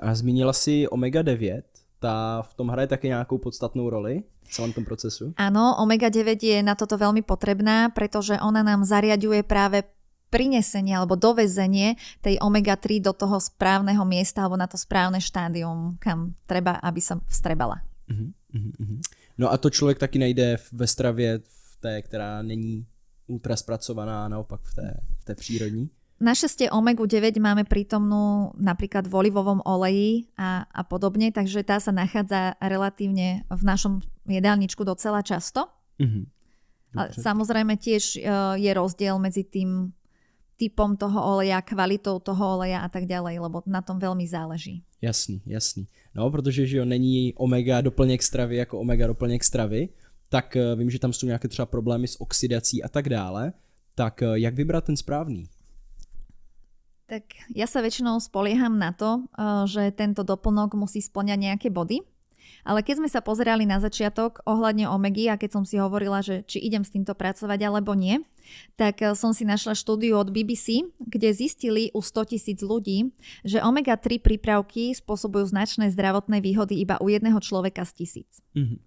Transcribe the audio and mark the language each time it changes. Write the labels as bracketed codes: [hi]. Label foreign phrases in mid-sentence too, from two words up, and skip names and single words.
[cs] A zmínila si omega-9, tá v tom hraje také nejakou podstatnou roli v celom tom procesu? [sk] Áno, omega-9 je na toto veľmi potrebná, pretože ona nám zariaďuje práve prinesenie alebo dovezenie tej omega-3 do toho správneho miesta alebo na to správne štádium, kam treba, aby sa vstrebala. [cs] No a to člověk taky najde ve stravě, v té, která není ultra spracovaná, naopak v té přírodní? [sk] Našťastie omegu-9 máme prítomnú napríklad v olivovom oleji a podobne, takže tá sa nachádza relatívne v našom jedálničku docela často. Ale samozrejme tiež je rozdiel medzi tým typom toho oleja, kvalitou toho oleja a tak ďalej, lebo na tom veľmi záleží. [cs] Jasný. No, protože že jo, není omega doplněk stravy jako omega doplněk stravy, tak vím, že tam jsou nějaké třeba problémy s oxidací a tak dále. Tak jak vybrat ten správný? [sk] Tak ja sa väčšinou spolieham na to, že tento doplnok musí spĺňať nejaké body. Ale keď sme sa pozerali na začiatok ohľadne omegy a keď som si hovorila, že či idem s týmto pracovať alebo nie, tak som si našla štúdiu od BBC, kde zistili u 100 000 ľudí, že omega-3 prípravky spôsobujú značné zdravotné výhody iba u jedného človeka z 1000.